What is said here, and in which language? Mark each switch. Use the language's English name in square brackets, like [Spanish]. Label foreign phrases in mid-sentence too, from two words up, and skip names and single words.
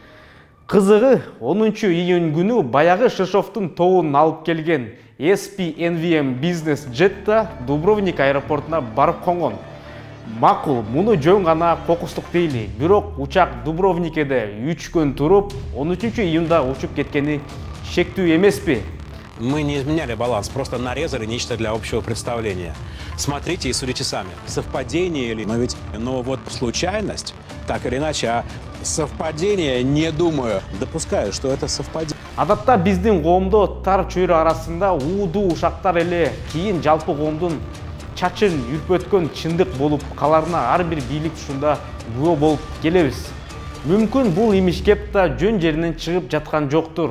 [Kyrgyz] Кызыгы 10 июнь күнү баягы Ширшовдун тобун алып келген SPNVM бизнес-джет да Дубровник аэропортуна барып конгон. Макул, муну жөн гана кокустук дейли. Бирок учак Дубровникеде 3 күн туруп, 13 июнда учуп кеткени шектүү эмеспи? [Russian] Мы не изменяли баланс, просто нарезали нечто для общего представления. Смотрите и судите сами. Совпадение или... Но вот случайность, так или иначе, а совпадение, не думаю, допускаю, что это совпадение. [Kyrgyz] Адатта биздин коомдо тар чөйрө арасында уудуу ушактар эле кийин жалпы коомдун чачын үрпөткөн чындык болуп каларына ар бир бийлик ушунда күбө болуп келебиз. Мүмкүн бул имиш кеп да жөн жеринен чыгып жаткан жоктур.